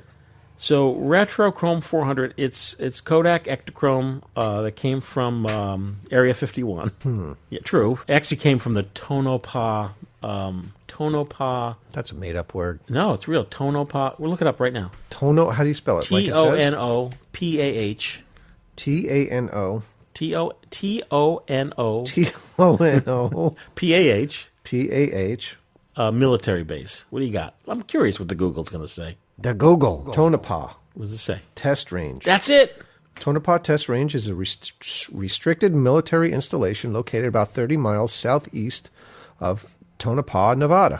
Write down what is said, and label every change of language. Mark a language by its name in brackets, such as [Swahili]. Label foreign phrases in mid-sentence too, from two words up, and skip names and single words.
[English] So Retrochrome 400, it's Kodak Ektachrome that came from Area 51. Yeah, true. It actually came from the Tonopah. That's a made-up word. No, it's real. Tonopah. We'll look it up right now. How do you spell it? Tonopah. T-A-N-O. T-O-N-O. T-O-N-O. P-A-H. P-A-H. Military base. What do you got? I'm curious what the Google's going to say. The Google. Tonopah. What does it say? Test range. That's it. Tonopah Test Range is a restricted military installation located about 30 miles southeast of Tonopah, Nevada.